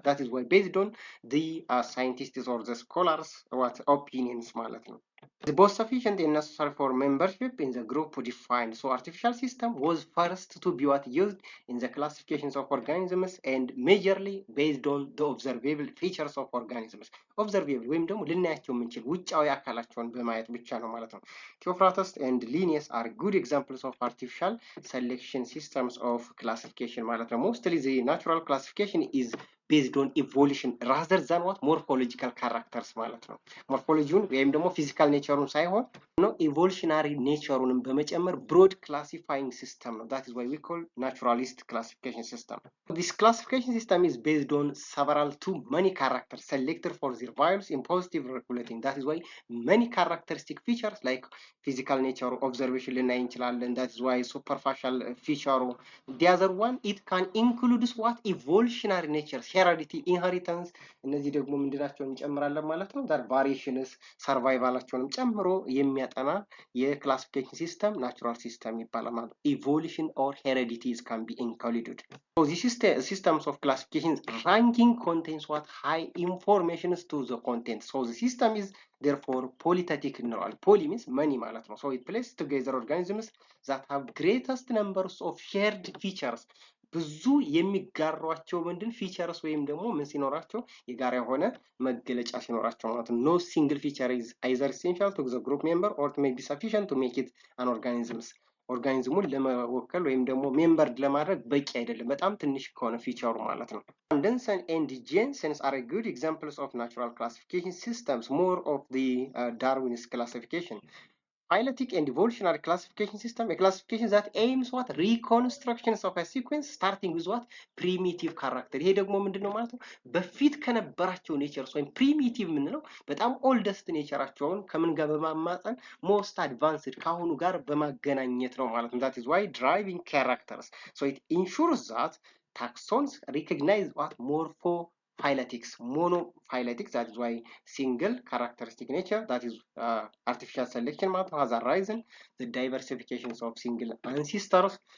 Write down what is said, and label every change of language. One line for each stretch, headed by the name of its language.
English: That is why based on the scientists or the scholars what opinions
Amharic: ማለት ነው.
English: Is both sufficient and necessary for membership in the group defined. So artificial system was first to be what used in the classifications of organisms and majorly based on the observable features of organisms.
Amharic: Observable ወይም ደግሞ ልናያቸው የምንችል ውጫዊ አካላቸውን በማየት ብቻ ነው ማለት ነው.
English: Theophrastus and Linnaeus are good examples of artificial selection systems of classification
Amharic: ማለት ነው.
English: Mostly the natural classification is based on evolution rather than what morphological characters
Amharic: ማለት ነው. ሞርፎሎጂውን ወይም ደግሞ ፊዚካል ኔቸሩን ሳይሆን ነው ኢቮሉሽናሪ ኔቸሩንም በመጨመር
English: broad classifying system
Amharic: ነው.
English: That is why we call naturalist classification system. This classification system is based on several too many characters selected for their values in positive regulating. That is why many characteristic features like physical nature observation
Amharic: ልናይ እንችላለን.
English: That is why superficial feature. The other one it can include what evolutionary nature, heredity, inheritance.
Amharic: እነዚህ ደግሞ ምንድናቸውን እንጨምራለን ማለት ነው.
English: that variations
Amharic: survivalቸውንም ጨምሮ የሚያጠና የክላሲፊኬሽን ሲስተም ናቹራል ሲስተም ይባላል ማለት ነው.
English: evolution or heredities can be included. So this systems of classification ranking contains what high informations to the content. So the system is therefore polythetic
Amharic: እንለዋለን.
English: poly means many
Amharic: ማለት ነው.
English: So it places together organisms that have greatest numbers of shared features.
Amharic: ብዙ የሚጋሯቸው ምንድን ፊቸርስ ወይም ደግሞ ምን ሲኖራቸው የጋራ የሆነ መገለጫ ሲኖራቸው ማለት ነው.
English: No single feature is either essential to the group member or it may be sufficient to make it an organisms.
Amharic: ኦርጋኒዝሙን ለመወከል ወይም ደግሞ ሜምበር ለማድረግ በቂ አይደለም በጣም ትንሽ ከሆነ ፊቸሩ ማለት ነው.
English: Anderson and Jensen are good examples of natural classification systems, more of the Darwinist classification. Phyletic and evolutionary classification system, a classification that aims what reconstructions of a sequence starting with what primitive character.
Amharic: ይሄ ደግሞ ምንድነው ማለት ነው በፊት ከነበራቸው ኔቸርስ ወይም ፕሪሚቲቭ ምንለው በጣም ኦልደስት ኔቸራቸውን ከምን ጋር በማማጣን ሞስት አድቫንስድ ካሁኑ ጋር በማገናኘት ነው ማለት ነው.
English: that is why driving characters, so it ensures that taxons recognize what morphophyletics, monophyletics, that is why single characteristic nature, that is artificial selection has arisen, the diversifications of single ancestors.